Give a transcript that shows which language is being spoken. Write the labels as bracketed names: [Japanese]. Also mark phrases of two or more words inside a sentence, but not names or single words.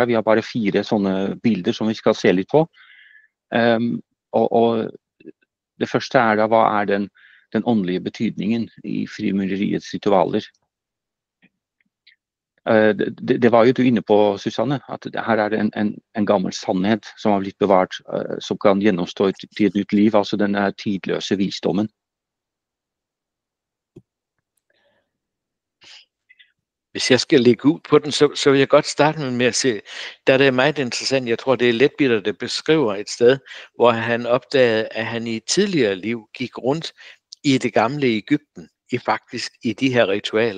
[Norwegian] Vi har bare 4 sånne bilder som vi skal se litt på. Og det første er da, hva er den åndelige betydningen i frimureriets ritualer? Det var jo du inne på, Susanne, at her er det en gammel sannhet som har blitt bevart, som kan gjennomstå til et nytt liv, altså den tidløse visdommen. [Danish] Hvis jeg skal lægge ud på den, så vil jeg godt starte med at se, der er det meget interessant, jeg tror det er Leadbeater, der beskriver et sted, hvor han opdagede, at han i et tidligere liv gik rundt i det gamle Egypten, faktisk i de her ritualer.